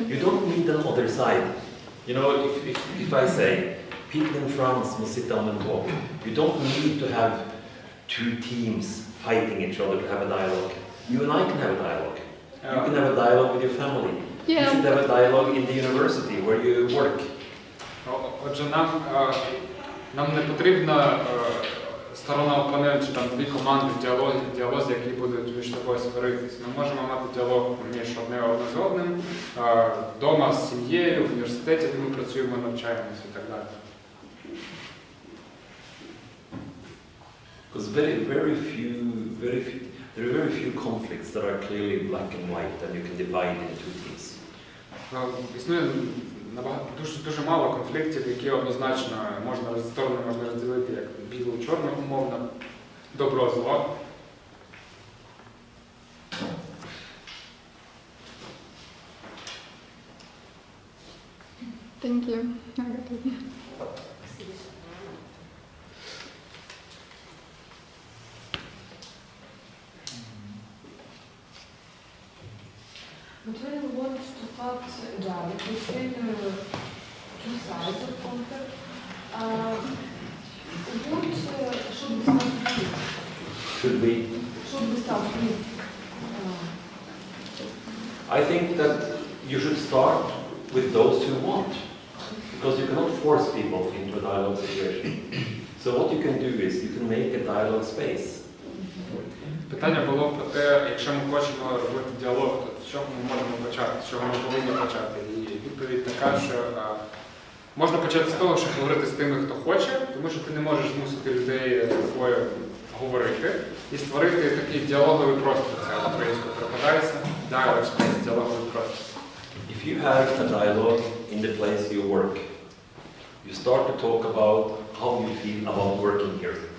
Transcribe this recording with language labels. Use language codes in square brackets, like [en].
[en] You don't need another side. You know, if I say, people in France must sit down and talk, you don't need to have two teams fighting each other to have a dialogue. You and I can have a dialogue. You can have a dialogue with your family. Yeah. You should have a dialogue in the university where you work. [uk] Отже, нам не потрібна сторона опонент, чи там дві команди в діалозі, які будуть між собою сваритись. Ми можемо мати діалог між одне з одним, вдома з сім'єю, в університеті, де ми працюємо, навчаємося і так далі. [en] Because there are very few conflicts that are clearly black and white and you can divide into two teams. [uk] Існує дуже мало конфліктів, які однозначно сторони можна розділити як біло-чорно умовно, добро-зло. [en] Thank you. But when we want to talk dialogue, we say two sides of conflict. What should we start with? Should we? Should we start with? I think that you should start with those who want, because you cannot force people into a dialogue situation. So what you can do is you can make a dialogue space. [uk] Питання було про те, якщо ми хочемо робити діалог, то з чого ми можемо почати, з чого ми повинні почати. І відповідь така, що можна почати з того, щоб говорити з тими, хто хоче, тому що ти не можеш змусити людей з тобою говорити і створити такий діалоговий простір. Це українською перекладається, [en] dialogue space, [uk] діалоговий простір. [en] If you have a dialogue in the place you work, you start to talk about how you feel about working here.